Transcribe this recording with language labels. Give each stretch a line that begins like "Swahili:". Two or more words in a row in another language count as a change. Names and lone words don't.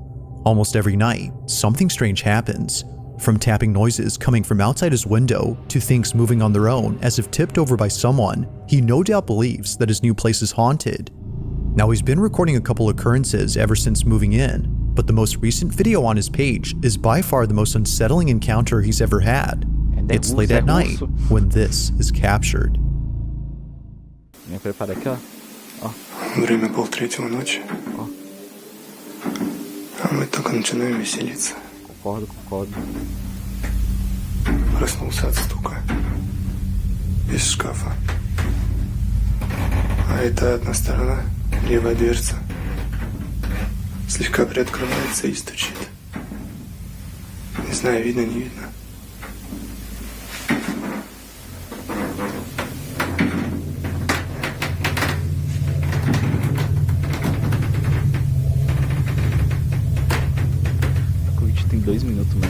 English: Almost every night, something strange happens. From tapping noises coming from outside his window to things moving on their own as if tipped over by someone, he no doubt believes that his new place is haunted. Now, he's been recording a couple occurrences ever since moving in, but the most recent video on his page is by far the most unsettling encounter he's ever had. It's late at night when this is captured.
Portuguese: Me prepara aqui, ó.
Russian: Время 2:30 ночи. А мы только начинаем веселиться.
Portuguese: Concordo.
Russian: Проснулся от стука. Из шкафа. А это одна сторона, левая дверца. Слегка приоткрывается и стучит. Не знаю, видно, не видно.
Portuguese: Tem 2 minutos, mano.